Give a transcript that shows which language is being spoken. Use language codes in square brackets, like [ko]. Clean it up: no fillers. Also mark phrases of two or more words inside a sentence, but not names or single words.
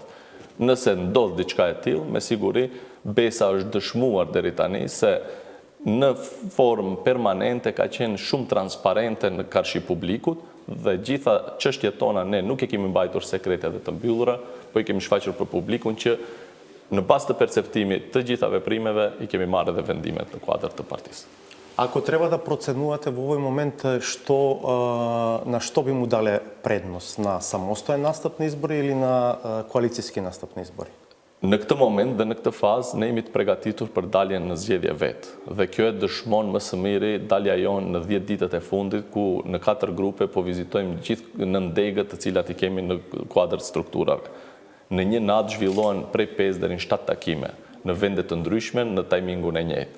[sq] Nëse ndodh diçka e tillë, me siguri BESA është dëshmuar deri tani se në formë permanente ka qenë shumë transparente në karshi publikut dhe gjitha çështjet tona ne nuk e kemi mbajtur sekrete dhe të mbyllura, po I kemi shfaqur për publikun që në bazë të perceptimit të gjitha veprimeve I kemi marrë edhe vendimet në kuadër të partisë. [mk] Ако треба да проценувате во овој момент на што би му дале предност, на самостоен настап на избори или на коалицијски настап на избори? [sq] Në këtë moment dhe në këtë fazë ne jemi të përgatitur për daljen në zgjedhje vetë. Dhe kjo e dëshmon më së miri dalja jonë në 10 ditët e fundit ku në 4 grupe po vizitojmë gjithë në ndegët të cilat I kemi në kuadër të strukturave. Në një natë zhvillohen prej 5 deri në 7 takime në vende të ndryshme në tajmingun e njëjtë.